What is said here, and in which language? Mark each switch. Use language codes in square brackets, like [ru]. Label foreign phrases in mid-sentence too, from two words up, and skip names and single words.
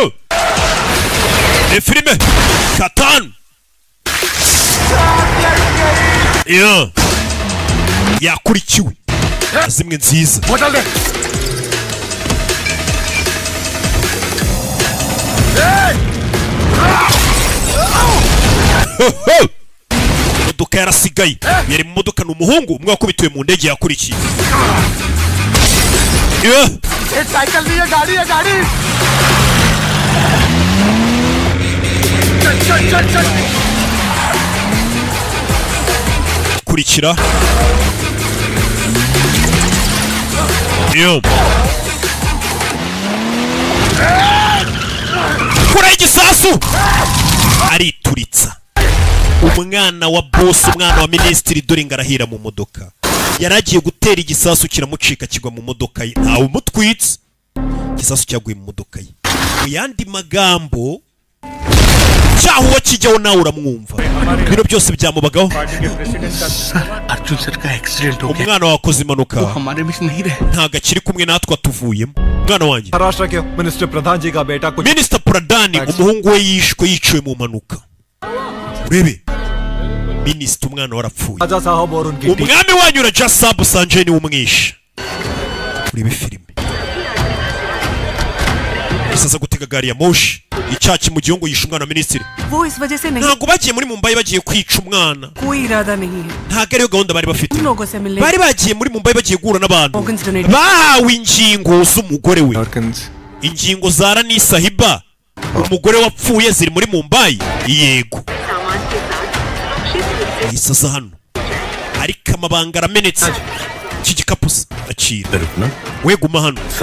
[rw] e filime Katan yakurikiwe zimwe nziza imodoka yarasigaye yari mu modoka ni umuhungu umwe wakubitiwe mu ndege yakurikiye [hi] साइकिल नहीं है गाड़ी चल [rw] kurikira kura igisasu arituritsa umwana wa boss umwana wa ministiri dore ngarahira mu modoka yaragiye gutera igisasu kiramucika kigwa mu modoka ye ntawe umutwitse igisasu cyaguye mu modoka ye mu yandi magambo cyahuwa kijyaho nawe uramwumva bino byose byamubagaho [hi] अर्जुन सर का एक्सीडेंट हो गया [rw] umwana wakoze impanuka [hi] हमारे बीच नहीं रहे [rw] ntago akiri kumwe natwe atuvuyemo umwana wanjye [hi] महाराष्ट्र के मिनिस्टर प्रधान जी का बेटा कुछ [rw] Minister Pradani umuhungu we yishwe yiciwe mu mpanuka urebe Minister umwana warapfuye [hi] राजा साहब और उनकी [rw] umwami wanyu Raja Sabu Sanjay ni umwishe urebe filime isaza gutega gari ya moshi icyaki mu gihungu yishe umwana wa minisitiri [hi] वो इस वजह से नहीं [rw] ntago bagiye muri Mumbai bagiye kwica umwana [hi] कोई इरादा नहीं है [rw] ntago ariyo gahunda bari bafite [hi] उन लोगों से मिलने [rw] bari bagiye muri Mumbai bagiye guhura n'abantu [en] Organs donate. [rw] bahawe ingingo z'umugore we ingingo za Rani Sahiba umugore wapfuye ziri muri Mumbai yego isaza hano ariko amabanga aramenetse iki gikapu akira we guma hano